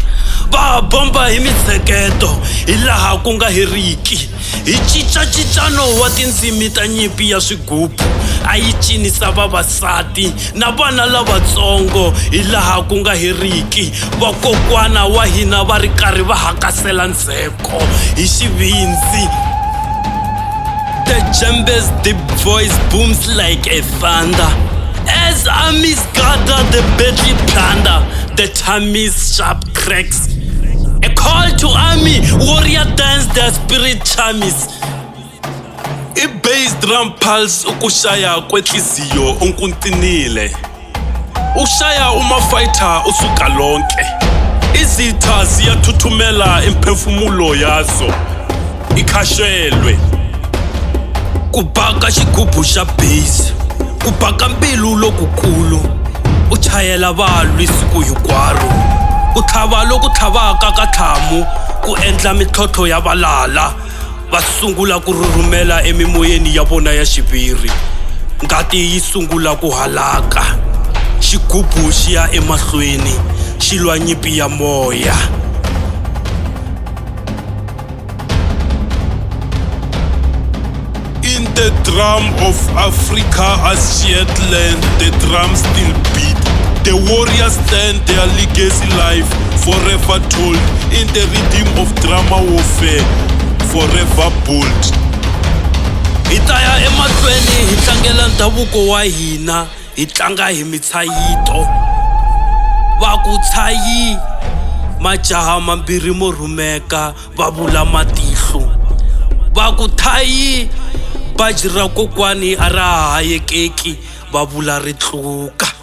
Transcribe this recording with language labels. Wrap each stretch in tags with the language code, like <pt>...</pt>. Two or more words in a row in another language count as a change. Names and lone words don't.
<ts>Va bomba hi mitsheketo hi laha ku nga heriki, hi cincacincano wa tindzimi ta nyimpi ya swigubu, a yi cinisa vavasati na vana lavatsongo hi laha ku nga heriki. Vakokwana wa hina va ri karhi va hakasela ndzheko hi xivindzi.</ts> <en>The djembe's deep voice booms like a thunder as armies gather the deadly plunder. The chami's sharp cracks, a call to army, warrior dance their spirit chamis.</en> <zu>I-</zu> <en>bass drum</en> <zu>pulse ukushaya kwenhliziyo unkuntinile, ushaya uma-fighter usuka lonke, izitha ziyathuthumela imphefumulo yazo ikhashelwe.</zu> <ts>Ku baka xigubu xa bass, ku baka mbilu lokukulu, u chayela valwi siku hinkwaro, ku tlhava loku tlhavaka ka tlhamu, ku endla mitlhontlho ya valala. Va sungula ku rhurhumela emimoyeni ya vona ya xiviri, ngati yi sungula ku halaka, xigubu xi ya emahlweni xi lwa nyimpi ya moya.</ts> <en>In the drum of Africa as shared land, the drums still beat. The warriors stand their legacy life, forever told in the rhythm of drama warfare, forever bold.</en> <ts>Hi ta ya emahlweni hi tlangela ndhavuko wa hina, hi tlanga hi mitshayito. Va ku tshayi, majaha mambirhi mo rhumeka va vula matihlo. Va ku thayi, baji ra kokwani a ra hayekeki va vula ri tluka.</ts>